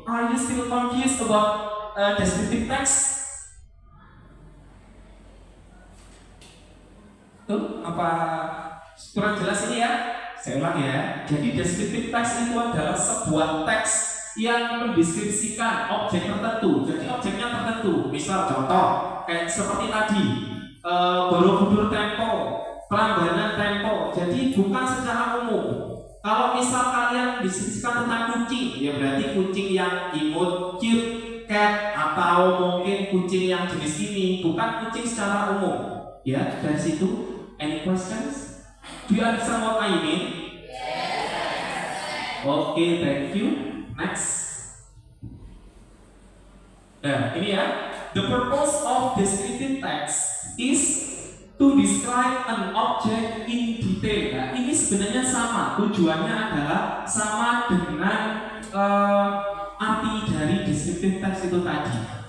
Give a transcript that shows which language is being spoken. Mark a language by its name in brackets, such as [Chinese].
[English] Are you still confused about descriptive text? [Indonesian] Tuh, apa kurang jelas ini ya? Saya ulang ya. Jadi descriptive text itu adalah sebuah teks yang mendeskripsikan objek tertentu. Jadi objeknya tertentu. Misal contoh kayak seperti tadi, Borobudur Tempo, Prambanan Tempo. Jadi bukan secara umum. Kalau misal kalian diskusikan tentang kucing, ya berarti kucing yang imut, cute, cat, atau mungkin kucing yang jenis ini, bukan kucing secara umum. Ya, dari situ. [English] Any questions? Do you understand what I mean? Okay, thank you. Next. [Indonesian] Nah, ini ya. [English] The purpose of descriptive text is to describe an object in detail. [Indonesian] Nah, ini sebenarnya sama. Tujuannya adalah sama dengan arti dari descriptive text itu tadi.